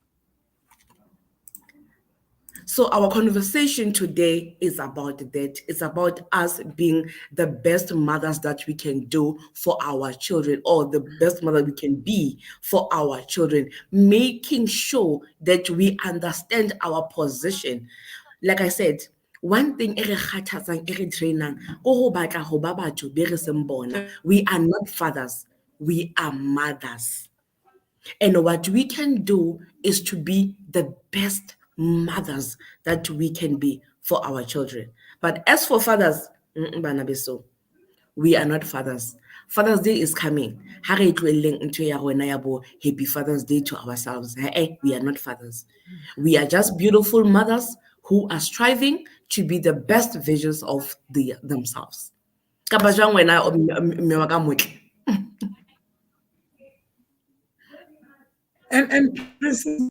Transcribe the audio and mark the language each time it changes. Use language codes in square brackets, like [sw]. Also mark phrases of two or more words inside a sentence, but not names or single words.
[en] So, our conversation today is about that. It's about us being the best mothers that we can do for our children, or the best mother we can be for our children, making sure that we understand our position. Like I said, one thing [st] e re kgathatsang, e re trainang, ko ho batla ho ba batho be re seng bona. [en] We are not fathers, we are mothers. And what we can do is to be the best mothers that we can be for our children. But as for fathers, [st] bana beso, [en] we are not fathers. Father's Day is coming. [st] Ha re tlohelleng ntho ya rona ya bo [en] Happy Father's Day to ourselves. We are not fathers. We are just beautiful mothers who are striving to be the best versions of themselves. [st] Kapa jwang wena mme wa ka motle? [en] And Princess,